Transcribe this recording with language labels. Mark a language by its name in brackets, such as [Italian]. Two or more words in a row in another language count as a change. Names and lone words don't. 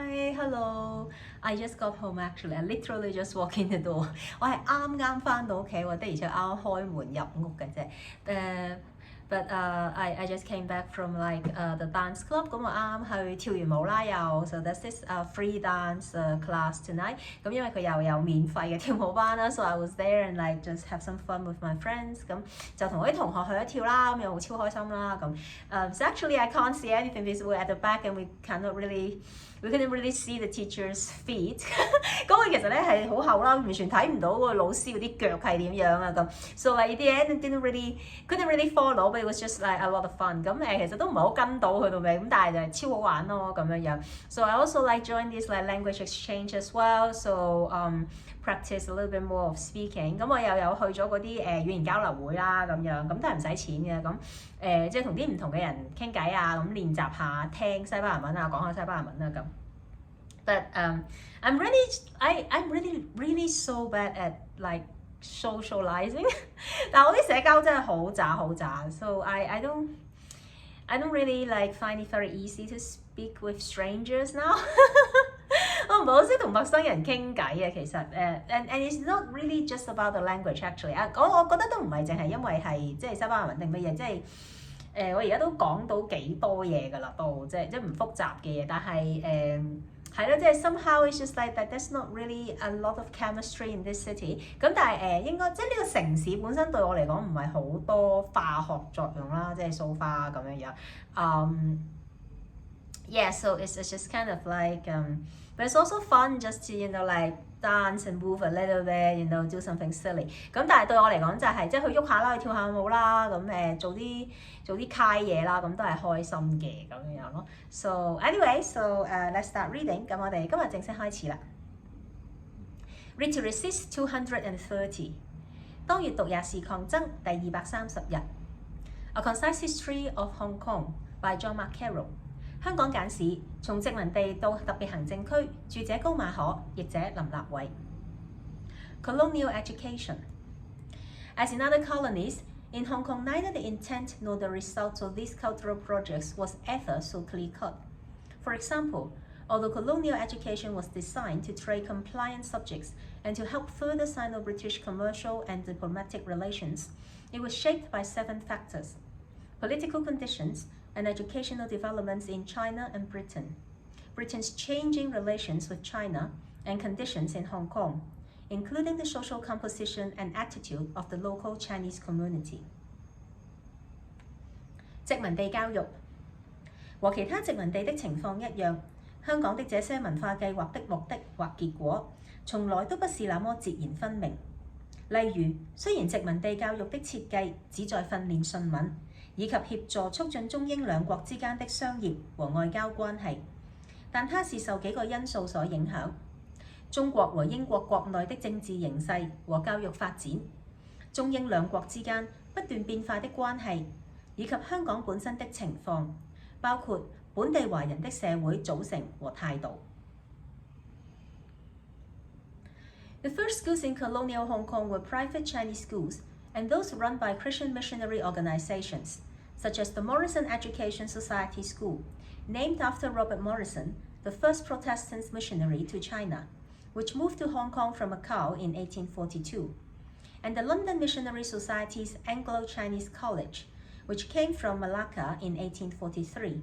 [English] Hi, hello. I just got home actually. I literally just walked in the door. [Cantonese] 我係啱返到屋企喎，的而且啱開門入屋嘅啫。 [English] But I just came back from the dance club. [Cantonese] 咁我啱去跳完舞啦又。 [English] So there's this free dance class tonight. [Cantonese] 咁因為佢又有免費嘅跳舞班啦 [English] ，so I was there and just have some fun with my friends. [Cantonese] 咁就同我啲同學去咗跳啦，咁又超開心啦咁。 [English] So actually I can't see anything because we're at the back and we couldn't really see the teacher's feet [Cantonese] 咁佢其實咧係好後啦，完全睇唔到個老師嗰啲腳係點樣啊咁。 [English] So in the end couldn't really follow, but it was just a lot of fun. [Cantonese] 咁其實都唔係好跟到去到尾，咁但係就係超好玩咯咁樣樣。 [English] So I also join this language exchange as well. So practice a little bit more of speaking. [Cantonese] 咁我又有去咗嗰啲語言交流會啦咁樣，咁都係唔使錢嘅咁。即係同啲唔同嘅人傾偈啊，咁練習下聽西班牙文啊，講下西班牙文啊咁。 [English] But I'm really so bad at socializing [Cantonese] 但係我啲社交真係好渣 [English] so I don't really find it very easy to speak with strangers now [Cantonese] 我唔係好識同陌生人傾偈嘅其實 [English] and it's not really just about the language actually [Cantonese] 我覺得都唔係淨係因為係即係西班牙文定乜嘢即係我而家都講到幾多嘢㗎啦都即係唔複雜嘅嘢但係係咯，即係 [English] somehow it's just that there's not really a lot of chemistry in this city。 [Cantonese] 咁但係應該即係呢個城市本身對我嚟講唔係好多化學作用啦，即係 [English] so far 咁樣樣。Yeah, so it's just kind of but it's also fun just to dance and move a little bit, do something silly。 [Cantonese] 咁但係對我嚟講就係即係去喐下啦，去跳下舞啦，咁做啲揩嘢啦，咁都係開心嘅咁樣咯。 [English] So anyway, let's start reading。 [Cantonese] 咁我哋今日正式開始啦。Read to Resist 230。當閱讀也是抗爭第230 日。A Concise History of Hong Kong by John Carroll。香港簡史從殖民地到特別行政區，著者高馬可，譯者林立偉。 [English] Colonial Education. As in other colonies, in Hong Kong neither the intent nor the result of these cultural projects was ever so clear-cut. For example, although colonial education was designed to train compliant subjects and to help further Sino-British commercial and diplomatic relations, it was shaped by 7 factors: political conditions, and educational developments in China and Britain, Britain's changing relations with China, and conditions in Hong Kong, including the social composition and attitude of the local Chinese community. [Cantonese] 殖民地教育和其他殖民地的情況一樣，香港的這些文化計劃的目的或結果，從來都不是那麼截然分明。例如，雖然殖民地教育的設計旨在訓練信文，以及協助促進中英兩國之間的商業和外交關係，但它是受幾個因素所影響：中國和英國國內的政治形勢和教育發展，中英兩國之間不斷變化的關係，以及香港本身的情況，包括本地華人的社會組成和態度。 [English] The first schools in colonial Hong Kong were private Chinese schools, and those run by Christian missionary organizations, such as the Morrison Education Society School, named after Robert Morrison, the first Protestant missionary to China, which moved to Hong Kong from Macau in 1842, and the London Missionary Society's Anglo-Chinese College, which came from Malacca in 1843.